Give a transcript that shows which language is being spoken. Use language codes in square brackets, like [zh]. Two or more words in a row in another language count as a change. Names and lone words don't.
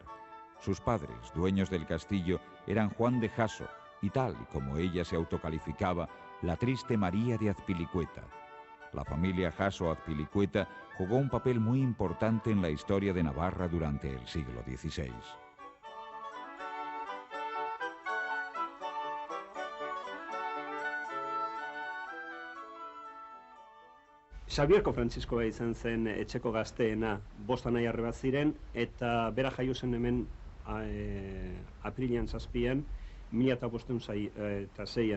[es] Sus padres, dueños del castillo, eran Juan de Jasso y tal y como ella se autocalificaba, la triste María de Azpilicueta. La familia Jasso-Azpilicueta jugó un papel muy importante en la historia de Navarra durante el siglo XVI. [eu] Xabierko Frantziskoa izan zen etxeko gazteena, 5 anai arreba ziren, eta bera jaio zen hemen apirilean 7an, 1506an.